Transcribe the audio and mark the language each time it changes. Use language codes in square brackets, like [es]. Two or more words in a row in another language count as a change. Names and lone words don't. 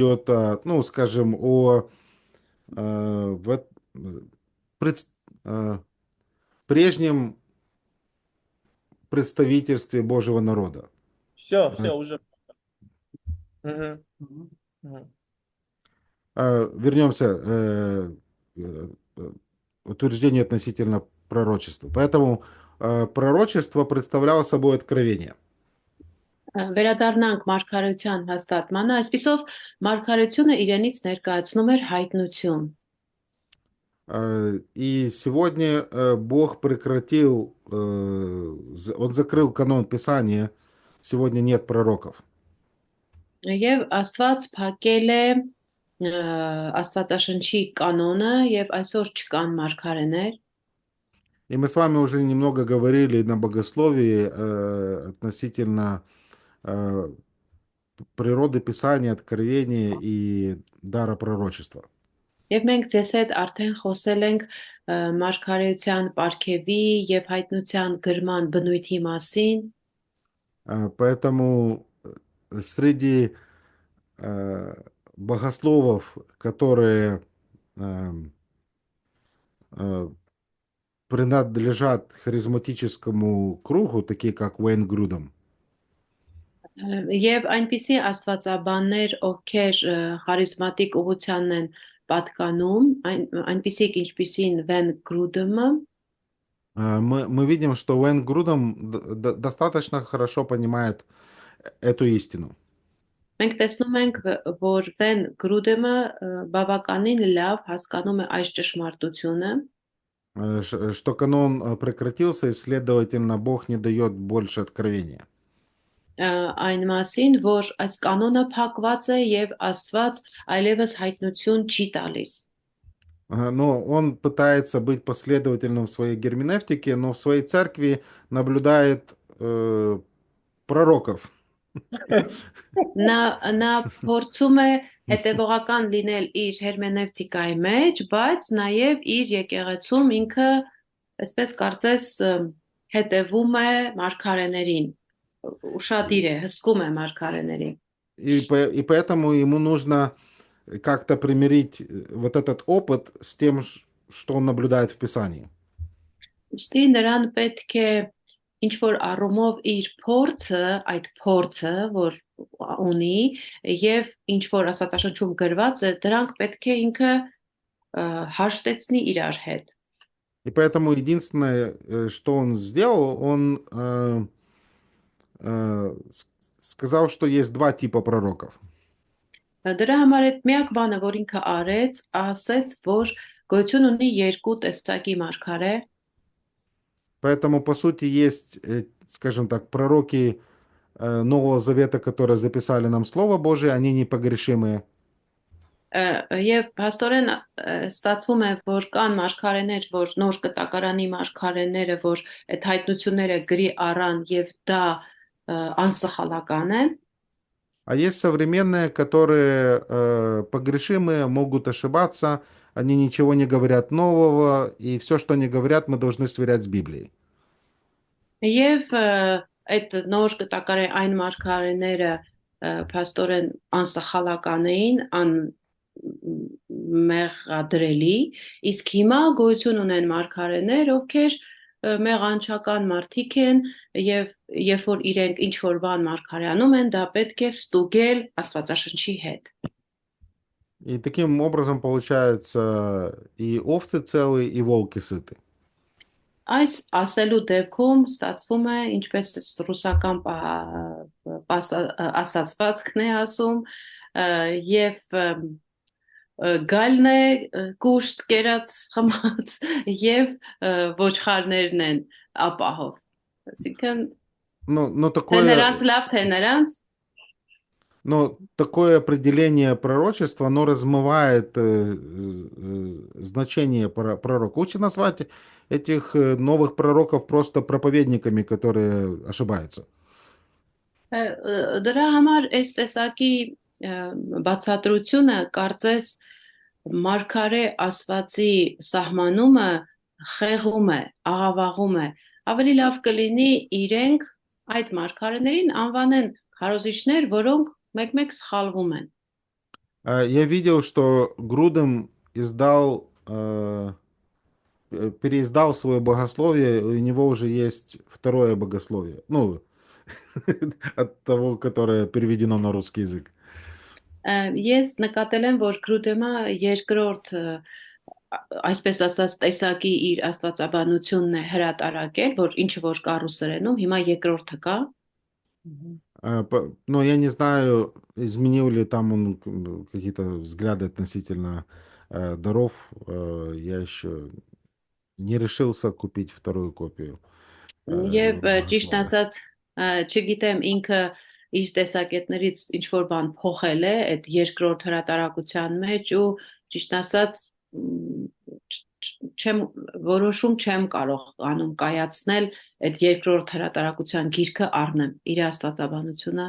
[ru] идет, скажем, о прежнем представительстве Божьего народа. Все, уже. Мгм. Мгм. Вернемся утверждению относительно пророчества. Поэтому пророчество представляло собой откровение. [hy] Վերադառնանք մարգարեության հաստատմանը, այսպիսով մարգարեությունը իրենից ներկայացնում էր հայտնություն։ [ru] И сегодня Бог прекратил, Он закрыл канон Писания. Сегодня нет пророков. [hy] Եվ Աստված փակել է Աստվածաշնչի կանոնը եւ այսօր չկան մարգարեներ։ [ru] И мы с вами уже немного говорили на богословии относительно природы Писания, откровения и дара пророчества. [hy] Եվ մենք ձեզ հետ արդեն խոսել ենք մարգարեության պարգևի եւ հայտնության գրման բնույթի մասին։ [ru] Поэтому среди богословов, которые принадлежат харизматическому кругу, такие как Уэйн Грудом, [hy] Եվ այնպիսի աստվածաբաններ, ովքեր խարիզմատիկ ուղղությանն են պատկանում, այնպիսիք ինչպիսին Վեն Գրուդումը, [ru] мы видим, что Уэйн Грудом достаточно хорошо понимает эту истину. [hy] մենք տեսնում ենք, որ Վեն Գրուդումը բավականին լավ հասկանում է այս ճշմարտությունը, [ru] что канон прекратился, и, следовательно, Бог не дает больше откровения. [hy] Այն մասին, որ այս կանոնը փակված է եւ Աստված այլևս հայտնություն չի տալիս։ [ru] Но он пытается быть последовательным в своей герменевтике, но в своей церкви наблюдает пророков. [hy] Նա փորձում է հետևողական լինել իր հերմենևտիկայի մեջ, բայց նաև իր եկեղեցում ինքը, այսպես կարծես, հետևում է մարգարեներին, ուշադիր է, հսկում է մարգարեներին։ [ru] И поэтому ему нужно как-то примирить вот этот опыт с тем, что он наблюдает в Писании. [hy] Ուստի նրան պետք է ինչ որ առումով իր փորձը, այդ փորձը, որ ունի, եւ ինչ որ Աստվածաշնչում գրված է, դրանք պետք է ինքը հաշտեցնի իրար հետ։ [ru] И поэтому единственное, что он сделал, он сказал, что есть два типа пророков. [hy] Դրա համար այդ միակ բանը, որ ինքը արեց, ասեց, որ գոյություն ունի երկու տեսակի մարգարե։ [ru] Поэтому, по сути, есть, скажем так, пророки Нового Завета, которые записали нам Слово Божие, они непогрешимые. [hy] Եվ փաստորեն ստացվում է, որ կան մարգարեներ, որ նոր կտակարանի մարգարեները, որ այդ հայտնությունները գրի առան եւ դա անսխալական է։ [ru] А есть современные, которые погрешимые, могут ошибаться, они ничего не говорят нового, и все, что они говорят, мы должны сверять с Библией. [hy] Եվ այդ նոր կտակարի այն մարգարեները փաստորեն անսխալական էին, մեղադրելի, իսկ հիմա գոյություն ունեն մարգարեներ, ովքեր մեղանչական մարդիկ են եւ երբ որ իրենք ինչ որ բան մարգարեանում են, դա պետք է ստուգել Աստվածաշնչի հետ։ [ru] И таким образом получается и овцы целые, и волки сыты. [hy] Այս ասելու դեպքում ստացվում է, ինչպես ռուսական ասացվածքն է ասում, եւ գալն է կուշտ կերած խմած եւ ոչխարներն են ապահով։ Այսինքն [ru] Но [hy] թե նրանց լավ, թե նրանց [ru] Но такое определение пророчества, оно размывает значение пророка. Лучше назвать этих новых пророков просто проповедниками, которые ошибаются. [hy] Դրա համար այս տեսակի բացատրությունը կարծես մարգարե ասվածի սահմանումը խեղում է, աղավաղում է։ Ավելի լավ կլինի իրենք այդ մարգարեներին анվանեն քարոզիչներ, որոնք մեկ-մեկ սխալվում են։ [ru] Я видел, что Грудем переиздал свое богословие, у него уже есть второе богословие. Ну, от того, которое переведено на русский язык. [hy] Ես նկատել եմ, որ Գրուդեմը երկրորդ այսպես ասած տեսակի իր աստվածաբանությունն է հրատարակել, որ ինչը որ կա ռուսերենում, հիմա երկրորդը կա։ [ru] Но я не знаю, изменил ли там он какие-то взгляды относительно даров. Я еще не решился купить вторую копию. [hy] Եվ ճիշտ ասած, չգիտեմ ինքը իր տեսակետներից ինչ որ բան փոխել է այդ երկրորդ հրատարակության մեջ ու ճիշտ ասած որոշում չեմ կարող անում կայացնել այդ երկրորդ հրատարակության գիրքը առնեմ իր աստվածաբանությունը